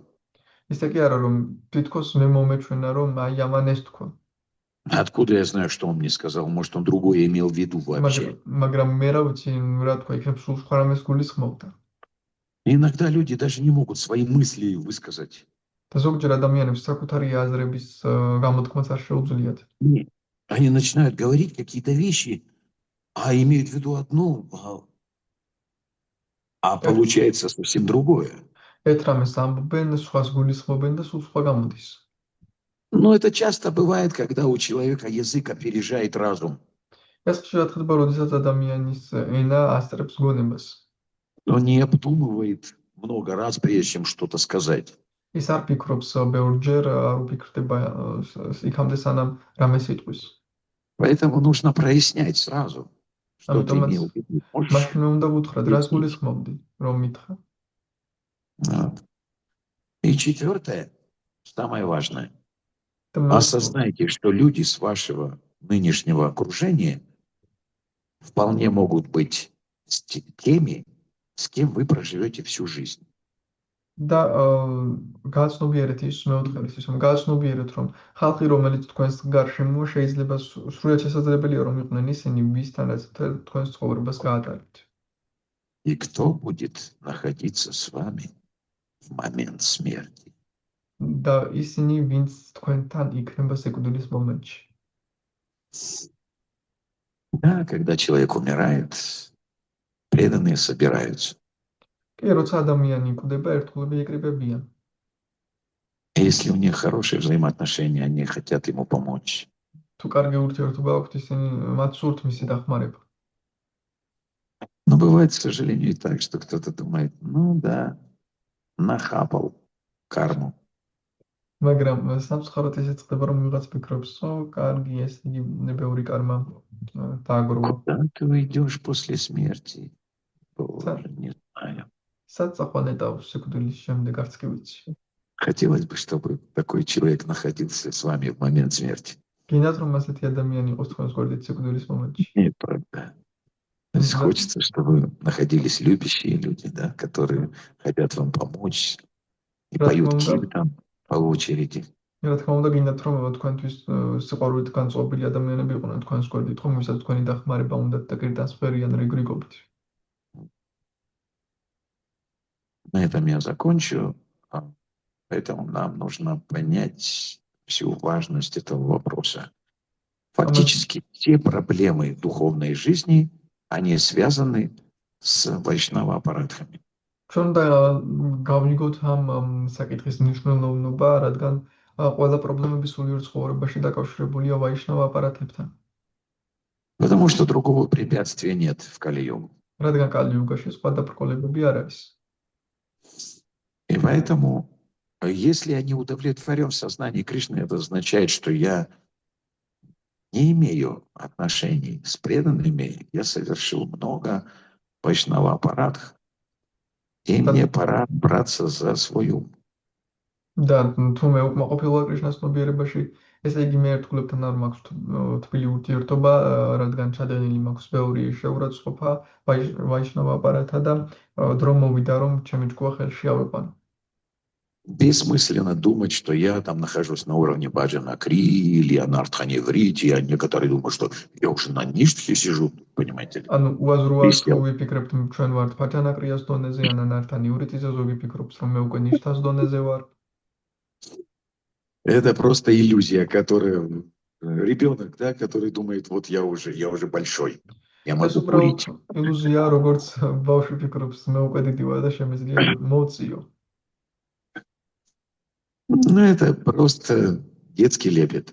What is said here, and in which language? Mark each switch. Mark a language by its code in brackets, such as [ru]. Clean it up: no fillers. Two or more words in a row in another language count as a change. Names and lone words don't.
[ka] ისე კი არა, რომ თვითქოს მე მომეჩვენა, რომ აი ამან ეს თქვა. [ru] Откуда я знаю, что он мне сказал? Может, он другое имел в виду вообще? [ka] მაგრამ მე რა ვიცი, რა თქვა, იქნებ სულ სხვა რამეს გულისხმობდა. [ru] Иногда люди даже не могут свои мысли высказать. [ka] და ზოგჯერ ადამიანებს საკუთარი აზრების გამოთქმაც არ შეუძლიათ. [ru] Нет. Они начинают говорить какие-то вещи, а имеют в виду одно, а получается совсем другое. [ka] ერთ რამეს ამბობენ, სხვას გულისხმობენ და სულ სხვა გამოდის. [ru] Но это часто бывает, когда у человека язык опережает разум. [ka] ეს ხშირად ხდება, როდესაც ადამიანის ენა ასწრებს გონებას. [ru] Он не обдумывает много раз, прежде чем что-то сказать. [ka] ის არ ფიქრობს ბევრჯერ, არ უფიქრდება იქამდე სანამ რამეს იტყვის. [ru] Поэтому нужно прояснять сразу, что ты [ka] ამიტომაც [ru] имел в виду. Можешь? [ka] მაშინვე უნდა გუთხრა, რას გულისხმობდი, რომ მითხრა. [ru] Вот. И четвертое, самое важное. [ka] და მე [ru] Осознайте, что люди с вашего нынешнего окружения вполне могут быть теми, с кем вы проживете всю жизнь. [ka] და გაცნობიერეთ ის მეოთხეების ის რომ გაცნობიერეთ რომ ხალხი რომელიც თქვენს გარშემოა შეიძლება სრულად შესაძლებელია რომ იყვნენ ისინი ვისთანაც თქვენს ცხოვრებას გაატარებთ. [ru] И кто будет находиться с вами в момент смерти? [ka] და ისინი ვინც თქვენთან იქნება სიკვდილის მომენტში. [ru] Да, когда человек умирает, преданные собираются. [ka] კი, როცა ადამიანი იკვდება, ერთგულები იკრიბებიან. [ru] Если у них хорошие взаимоотношения, они хотят ему помочь. [ka] თუ კარგი ურთიერთობა აქვთ, ისინი მათ სურთ მისი დახმარება. [ru] Но бывает, к сожалению, и так, что кто-то думает, ну да, нахапал карму. [ka] მაგრამ სამწუხაროდ ისიც ხდება, რომ ვიღაც ფიქრობს, კარგი, ეს იგი ბევრი კარმა დააგროვა. [ru] Куда ты уйдешь после смерти? Боже, не знаю. [ka] სად წაყვანეტავ სიკვდილის შემდეგ, არც კი ვიცი. [ru] Хотелось бы, чтобы такой человек находился с вами в момент смерти. [ka] გინდათ რომ ასეთი ადამიანი იყოს თქვენს გვერდით სიკვდილის моментში. [ru] Нет, правда. То есть хочется, чтобы находились любящие люди, да, которые хотят вам помочь и поют гимн там по очереди. [ka] რა თქმა უნდა, გინდათ რომ თქვენთვის სიყვარულით განწყობილი ადამიანები იყვნენ თქვენს გვერდით, ხომ ვისაც თქვენი დახმარება უნდათ და კირტანს ფერიან რიგრიგობით. [ru] На этом я закончу. Поэтому нам нужно понять всю важность этого вопроса. Фактически все проблемы духовной жизни, они связаны с вайшнава-аппаратхами. [ka] ჩვენ და გავიგოთ ამ საკითხის მნიშვნელობა, რადგან ყველა პრობლემები სულიერ ცხოვრებაში დაკავშირებულია ვაიშნავა აპარატებთან. [ru] Потому что другого препятствия нет в Кали-югу. [ka] რადგან კალი-იუგაში სხვა დაბრკოლებები არ არის. [ru] И поэтому, если я не удовлетворен в сознании Кришны, это означает, что я не имею отношений с преданными, я совершил много вайшнава-аппаратх, и мне пора браться за свой ум. [ka] და თუ მე უკმაყოფილოა კრიშნას ცნობიერებაში, ესე იგი მე ერთგულებთან არ მაქვს თბილი ურთიერთობა, რადგან ჩადენილი მაქვს ბევრი შეურაცხყოფა ვაიშნავა აპარატთა და დრო მოვიდა რომ ჩემი ჭკუა ხელში ავეყვანო. [ru] Бессмысленно думать, что я там нахожусь на уровне Баджана Кри или Анартханеврити, а некоторые думают, что я уже на ништхе сижу, понимаете ли. [ka] ანუ უაზროა თუ ვიფიქრებთ ჩვენ ვართ ბაჯანა კრიას დონეზე ან ანართანივრიტიზე, ზოგი ფიქრობს რომ მე უკვე ნიშთას დონეზე ვარ. [ru] Это просто иллюзия, которая ребенок, да, который думает, вот я уже большой, я [ka] ეს [ru] могу [ka] უბრალოდ [ru] курить. [ka] ილუზია, როგორც ბავშვი ფიქრობს, მე უკვე დიდი ვარ და შემიძლია მოვწიო. [ru] Ну, это просто детский лепет.